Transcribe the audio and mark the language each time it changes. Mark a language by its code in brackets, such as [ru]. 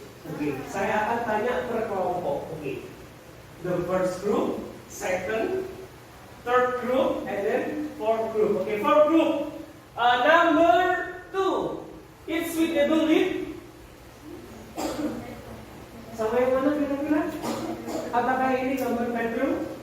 [id] Oke, saya akan tanya per kelompok. [en] Oke, the first group, second, third group, and then fourth group. Oke, fourth group. Number 2, it's with double lid. [id] Sama yang mana kira-kira? Apakah ini gambar bedroom?